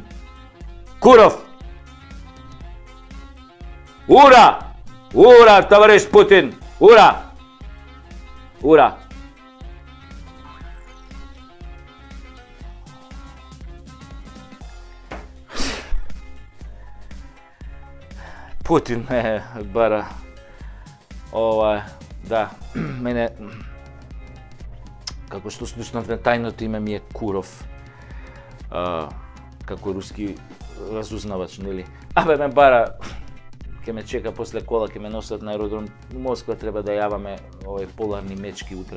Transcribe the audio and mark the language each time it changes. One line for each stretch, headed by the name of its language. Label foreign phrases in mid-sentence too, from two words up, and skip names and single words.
Russian: Куров. Ура! Ура, товариш Путин. Ура! Ура!
Macedonian: Путин ме бара. Да, мене како што слушнавме тајното име ми е Куров. Како руски разузнавач, нели? Ме бара, ќе ме чека после кола, ќе ме носат на аеродром Москва, треба да јаваме поларни мечки утре.